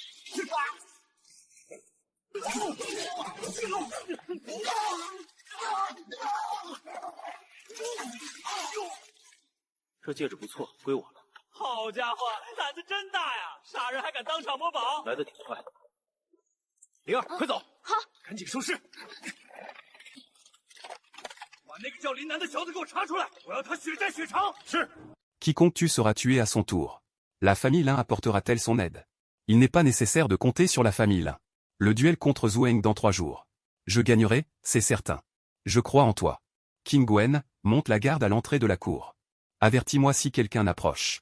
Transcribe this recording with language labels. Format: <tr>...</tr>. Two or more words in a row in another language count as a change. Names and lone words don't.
<zh>这戒指不错，归我了。好家伙，胆子真大呀！杀人还敢当场摸宝，来得挺快。灵儿，快走！好，赶紧收尸。把那个叫林南的小子给我查出来，我要他血债血偿。是。</zh> <fr>Quiconque tue sera tué à son tour. La famille Lin apportera-t-elle son aide? Il n'est pas nécessaire de compter sur la famille Lin. Le duel contre Zhuang dans 3 jours. Je gagnerai, c'est certain. Je crois en toi. King Gwen, monte la garde à l'entrée de la cour. Avertis-moi si quelqu'un approche.</fr>